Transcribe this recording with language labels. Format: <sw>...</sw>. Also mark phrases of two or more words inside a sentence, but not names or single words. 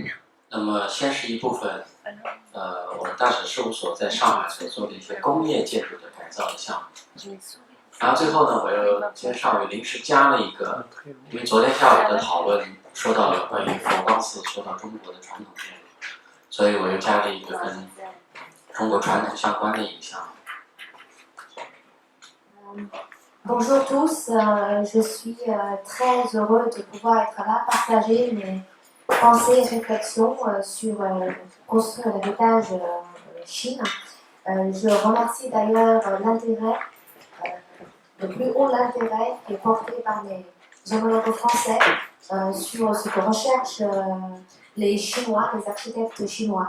<zh>那么先是一部分，我们大使事务所在上海所做的一些工业建筑的改造的项目。然后最后呢，我又今天上午临时加了一个，因为昨天下午的讨论说到了关于佛光寺，说到中国的传统建筑，所以我又加了一个跟中国传统相关的一个项目。</zh> <fr>Bonjour tous, je suis très heureux de pouvoir être là, partager mes pensées et réflexions sur construire l'héritage Chine. Je remercie d'ailleurs l'intérêt, le plus haut l'intérêt qui est porté par mes homologues français sur ce que recherchent les Chinois, les architectes chinois.</fr>